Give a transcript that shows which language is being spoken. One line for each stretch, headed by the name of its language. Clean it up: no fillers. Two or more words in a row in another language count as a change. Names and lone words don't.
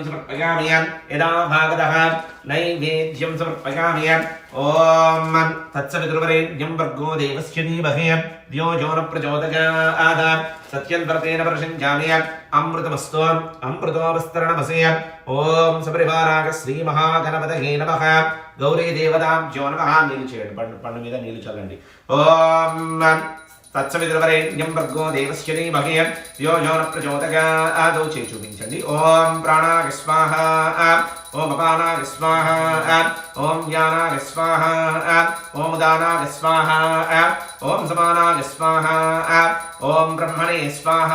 Sanskrit: समर्पयामि यदा भागतः नैवेद्यं समर्पयामि ओम तत्सवितुर्वरेण्यं भर्गो देवस्य धीमहि धियो यो न प्रचोदयात् सत्यन्वर्तेन वर्षञ्जामि अमृतमस्तु अमृतोपस्तरणमसे ओम सपरिवाराग श्रीमहागणपतये नमः गौरी देवताभ्यो नमः
Telugu: నీళ్లు చేయండి పండు మీద నీళ్లు చల్లండి
Sanskrit: ఓం తత్సవితుర్వరేణ్యం భర్గో దేవస్య ధీమహి ధియో యో న ప్రచోదయాత్
Telugu: చేయి చూపించండి.
Sanskrit: ఓం ప్రాణాయ స్వాహ, ఓం అపానాయ స్వాహ, ఓం వ్యానాయ స్వాహ, ఓం ఉదానాయ స్వాహ, ఓం సమానాయ స్వాహ, ఓం బ్రహ్మణే స్వాహ.